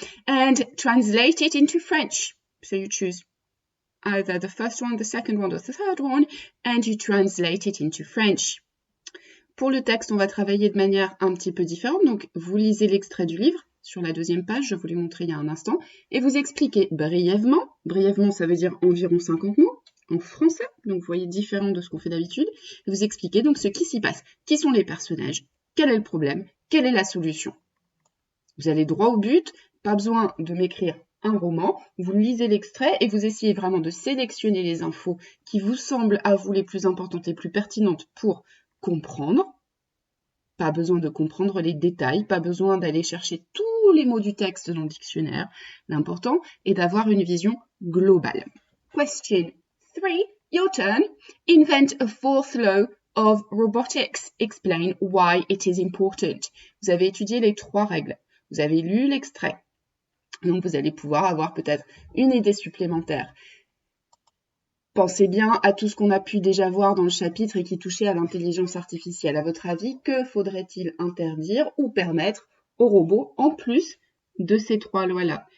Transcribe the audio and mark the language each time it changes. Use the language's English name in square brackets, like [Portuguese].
[English] And translate it into French. So you choose either the first one, the second one, or the third one, and you translate it into French. [French] Pour le texte, on va travailler de manière un petit peu différente. Donc, vous lisez l'extrait du livre sur la deuxième page, je vous l'ai montré il y a un instant, et vous expliquez brièvement. Brièvement, ça veut dire environ 50 mots en français. Donc, vous voyez, différent de ce qu'on fait d'habitude. Vous expliquez donc ce qui s'y passe. Qui sont les personnages? Quel est le problème? Quelle est la solution? Vous allez droit au but. Pas besoin de m'écrire un roman. Vous lisez l'extrait et vous essayez vraiment de sélectionner les infos qui vous semblent à vous les plus importantes, les plus pertinentes pour comprendre. Pas besoin de comprendre les détails, pas besoin d'aller chercher tous les mots du texte dans le dictionnaire. L'important est d'avoir une vision globale. [English] Question 3, your turn. Invent a fourth law of robotics. Explain why it is important. [French] Vous avez étudié les trois règles. Vous avez lu l'extrait. Donc vous allez pouvoir avoir peut-être une idée supplémentaire. Pensez bien à tout ce qu'on a pu déjà voir dans le chapitre et qui touchait à l'intelligence artificielle. À votre avis, que faudrait-il interdire ou permettre aux robots en plus de ces trois lois-là?